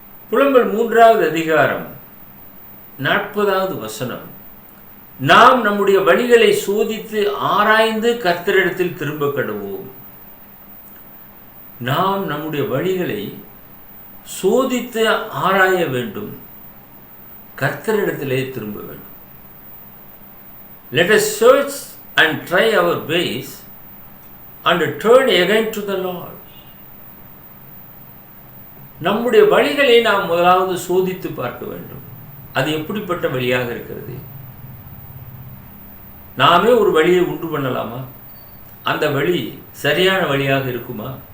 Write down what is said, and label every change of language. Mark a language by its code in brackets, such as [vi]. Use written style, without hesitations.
[ta] புலம்பல் 3வது அதிகாரம் 40வது வசனம், நாம் நம்முடைய வழிகளை சோதித்து ஆராய்ந்து கர்த்தரிடத்தில் திரும்ப கடவோம். நாம் நம்முடைய வழிகளை சோதித்து ஆராய வேண்டும், கர்த்தரிடத்திலே திரும்ப வேண்டும். [en] Let us search and try our ways and turn again to the Lord. [ta] நம்முடைய வழிகளை நாம் முதலாவது சோதித்து பார்க்க வேண்டும். அது எப்படிப்பட்ட வழியாக இருக்கிறது? நாமே ஒரு வழியை உண்டு பண்ணலாமா? அந்த வழி சரியான வழியாக இருக்குமா?